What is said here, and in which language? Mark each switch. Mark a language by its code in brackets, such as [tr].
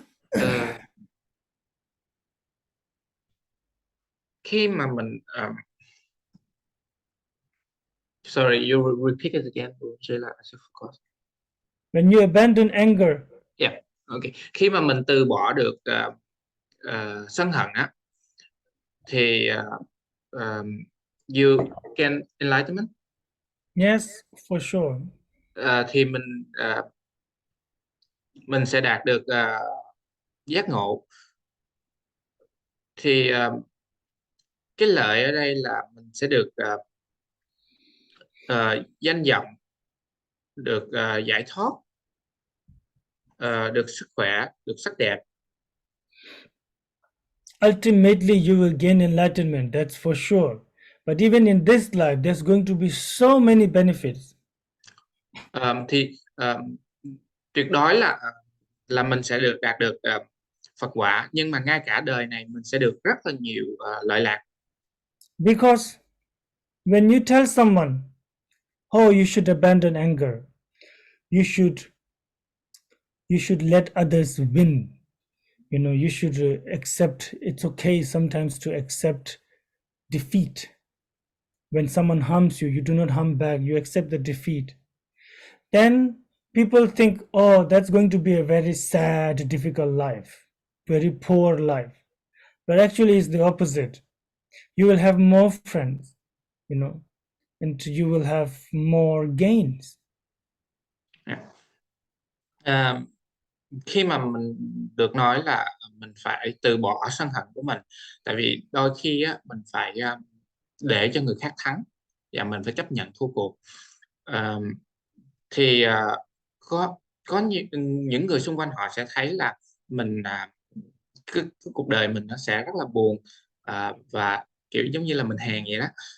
[vi] Ờ, khi mà mình [en] sorry, you repeat it again. Would you like to forgot? When you abandon anger, Yeah, okay. [vi] Khi mà mình từ bỏ được sân hận á, thì [en] you can enlightenment. yes, for sure. [vi] Thì mình sẽ đạt được giác ngộ. Thì cái lợi ở đây là mình sẽ được danh vọng, được giải thoát, được sức khỏe, được sắc đẹp. [en] Ultimately, you will gain enlightenment, that's for sure. But even in this life, there's going to be so many benefits. [vi] Thì tuyệt đối là mình sẽ đạt được Phật quả, nhưng mà ngay cả đời này mình sẽ được rất là nhiều lợi lạc. [en] Because when you tell someone, oh, you should abandon anger, you should let others win, you should accept, it's okay sometimes to accept defeat. When someone harms you, you do not harm back, you accept the defeat. Then people think, oh, that's going to be a very sad, difficult life, very poor life. But actually, it's the opposite. You will have more friends, and you will have more gains. [vi] À, khi mà mình được nói là mình phải từ bỏ sân hận của mình, tại vì đôi khi á, mình phải để cho người khác thắng và mình phải chấp nhận thua cuộc. À, thì có những người xung quanh họ sẽ thấy là mình cái cuộc đời mình nó sẽ rất là buồn, và kiểu giống như là mình hèn vậy đó.